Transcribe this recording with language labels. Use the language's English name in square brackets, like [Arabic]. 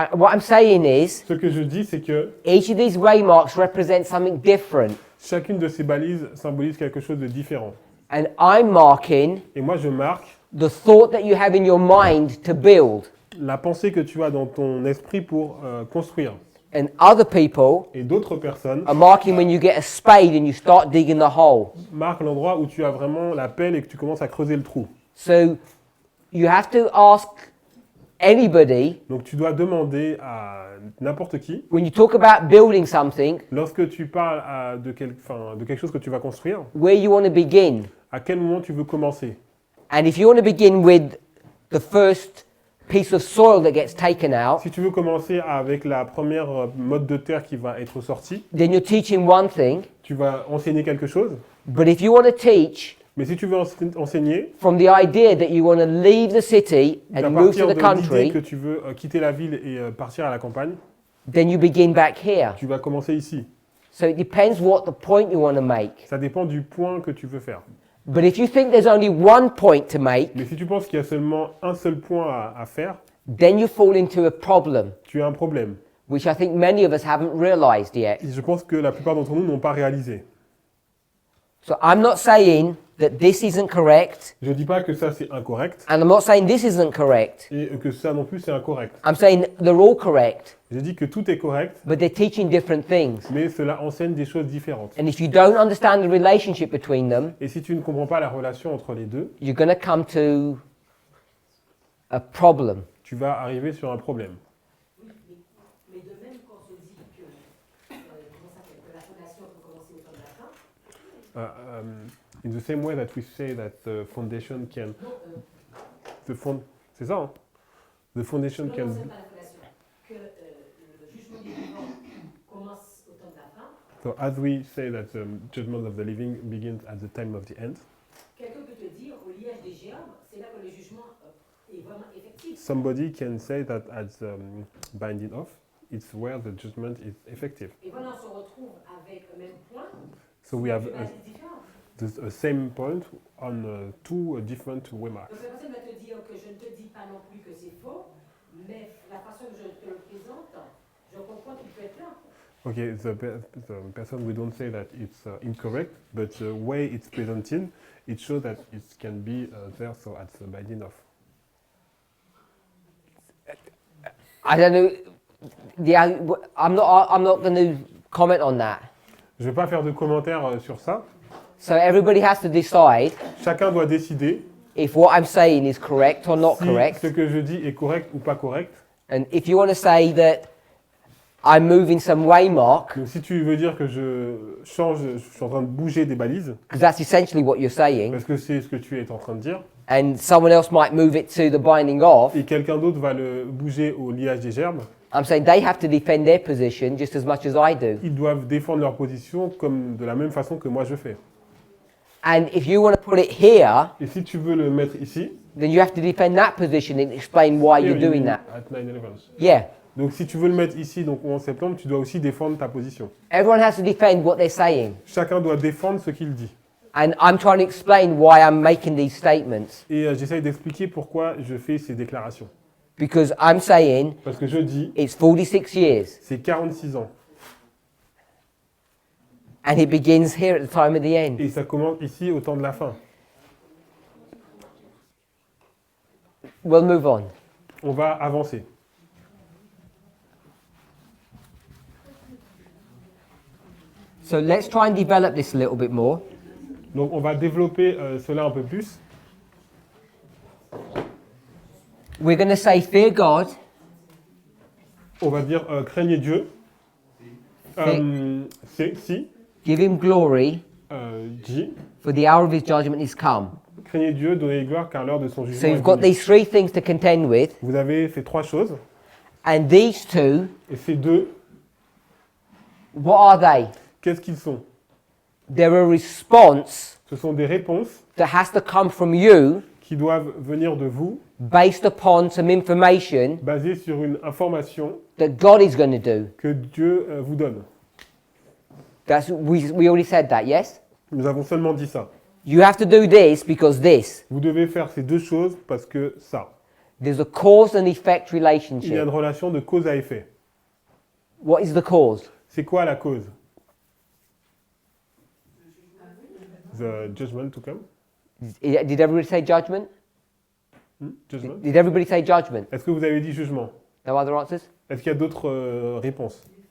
[English] What I'm saying is, [French] Ce que je dis, c'est que [English] each of these waymarks represent something different. [French] chacune de ces balises symbolise quelque chose de différent. [English] And I'm marking [French] Et moi, je marque [English] the thought that you have in your mind to build. [French] la pensée que tu as dans ton esprit pour construire. [English] And other people [French] Et d'autres personnes [English] are marking when you get a spade and you start digging the hole. [French] marquent l'endroit où tu as vraiment la pelle et que tu commences à creuser le trou. [English] So you have to ask anybody, [French] Donc tu dois demander à n'importe qui, [English] when you talk about building something, [French] lorsque tu parles de quelque chose que tu vas construire, [English] where you want to begin. [French] à quel moment tu veux commencer. [English] And if you want to begin with the first piece of soil that gets taken out, [French] Si tu veux commencer avec la première mode de terre qui va être sortie, [English] then you're teaching one thing. [French] tu vas enseigner quelque chose. [English] But if you want to teach [French] Mais si tu veux enseigner, [English] from the idea that you want to leave the city [French] à [English] and move to the [French] de l'idée [English] country, [French] que tu veux quitter la ville et partir à la campagne, [English] then you begin back here. [French] tu vas commencer ici. [English] So it depends what the point you want to make. [French] Ça dépend du point que tu veux faire. [English] But if you think there's only one point to make, [French] Mais si tu penses qu'il y a seulement un seul point à faire, [English] then you fall into a problem, [French] tu as un problème. [English] which I think many of us haven't realized yet. [French] Et je pense que la plupart d'entre nous n'ont pas réalisé. [English] So I'm not saying that this isn't correct, [French] Je ne dis pas que ça c'est incorrect [English] and I'm not saying this isn't correct. [French] et que ça non plus c'est incorrect. [English] I'm saying they're all correct, [French] Je dis que tout est correct, [English] but they're teaching different things. [French] mais cela enseigne des choses différentes. [English] And if you don't understand the relationship between them, [French] Et si tu ne comprends pas la relation entre les deux, [English] you're going to come to a problem. [French] tu vas arriver sur un problème. Oui, mais de même qu'on se dit que, comment ça s'appelle, que la fondation peut commencer au temps de la fin, [English] In the same way that we say that the foundation can, [French] c'est ça, hein? [English] The foundation [French] non, [English] can. [French] non, c'est pas la fondation, que le jugement des vivants commence au temps de la fin, [English] So as we say that the judgment of the living begins at the time of the end, [French] quelqu'un peut te dire au liège des géants, c'est là que le jugement est vraiment effectif. [English] somebody can say that at the binding off, it's where the judgment is effective. [French] Et voilà, on se retrouve avec le même point, [English] So we have [French] deux balises différentes. [English] the same point on two different waymarks. [French] Donc la personne va te dire que je ne te dis pas non plus que c'est faux, mais la façon que je te le présente, je comprends qu'il peut être là. [English] Okay, the person we don't say that it's incorrect, but the way it's presented, it shows that it can be there. So at the binding off. I don't know. I'm not going to comment on that. [French] Je vais pas faire de commentaires sur ça. [English] So everybody has to decide [French] Chacun doit décider [English] if what I'm saying is correct or not [French] si [English] correct. [French] ce que je dis est correct ou pas correct. [English] And if you want to say that I'm moving some waymark, [French] Donc si tu veux dire que je change, je suis en train de bouger des balises, [English] because that's essentially what you're saying, [French] parce que c'est ce que tu es en train de dire, [English] and someone else might move it to the binding of, [French] et quelqu'un d'autre va le bouger au liage des gerbes, [English] I'm saying they have to defend their position just as much as I do. [French] ils doivent défendre leur position comme de la même façon que moi je fais. [English] And if you want to put it here, [French] Et si tu veux le mettre ici, [English] then you have to defend that position and explain why you're doing that. At 9/11. Yeah. [French] Donc si tu veux le mettre ici, donc au 11 septembre, tu dois aussi défendre ta position. [English] Everyone has to defend what they're saying. [French] Chacun doit défendre ce qu'il dit. [English] And I'm trying to explain why I'm making these statements. [French] Et j'essaye d'expliquer pourquoi je fais ces déclarations. [English] Because I'm saying [French] Parce que je dis, [English] it's 46 years. [French] c'est 46 ans. [English] And it begins here at the time of the end. [French] Et ça commence ici au temps de la fin. [English] We'll move on. [French] On va avancer. [English] So let's try and develop this a little bit more. [French] Donc on va développer cela un peu plus. [English] We're going to say, fear God, [French] On va dire craignez Dieu. C'est si. [English] give him glory, [French] Dit. [English] for the hour of his judgment is come. [French] Craignez Dieu, donnez gloire car l'heure de son [English] So [French] jugement est [English] you've got [French] venue. [English] these three things to contend with, [French] Vous avez ces trois choses. [English] and these two, [French] Et ces deux, [English] what are they? [French] qu'est-ce qu'ils sont? [English] They're a response [French] Ce sont des réponses [English] that has to come from you [French] qui doivent venir de vous, [English] based upon some information [French] basées sur une information [English] that God is going to do. [French] que Dieu vous donne. [English] We already said that, yes? [French] Nous avons seulement dit ça. [English] You have to do this because this. [French] Vous devez faire ces deux choses parce que ça. [English] There's a cause and effect [French] Il y a [English] relationship. [French] une relation de cause à effet. [English] What is the cause? [French] C'est quoi la cause? [English] The judgment to come? Did everybody say judgment? Judgment? Did everybody say judgment? [French] Est-ce que vous avez dit jugement? [English] No other answers? [French] Est-ce qu'il y a d'autres réponses?